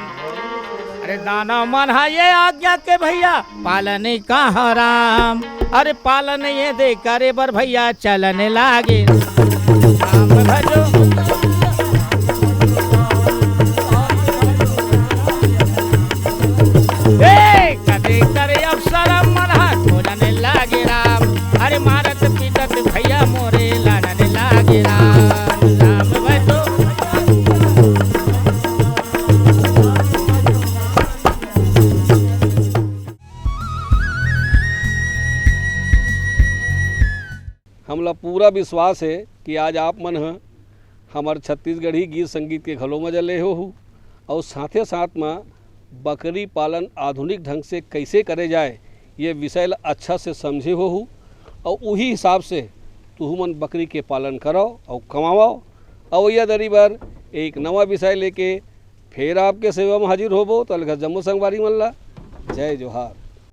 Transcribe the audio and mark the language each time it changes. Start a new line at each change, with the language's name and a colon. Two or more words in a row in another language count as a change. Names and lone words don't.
Chhattisgarhi: अरे दाना मन है ये आज्ञा के भैया, पालन कहाँ राम, अरे पालन ये दे करे बर भैया चलने लागे, राम भजो करे अफसर मन खोजने लागे राम, अरे मारत पीटत भैया मोरे लड़ने लागे राम, राम भजो। हमला पूरा विश्वास है कि आज आप मन हमारे छत्तीसगढ़ी गीत संगीत के घलो मजा ले हो, और साथे साथ में बकरी पालन आधुनिक ढंग से कैसे करे जाए ये विषय अच्छा से समझे हो, और वही हिसाब से तुहू मन बकरी के पालन करो और कमाओ। और यह दरी बार एक नवा विषय लेके फिर आपके सेवा में हाजिर होबो, तो अलग जम्मू संगवारी मल्ला, जय जोहार।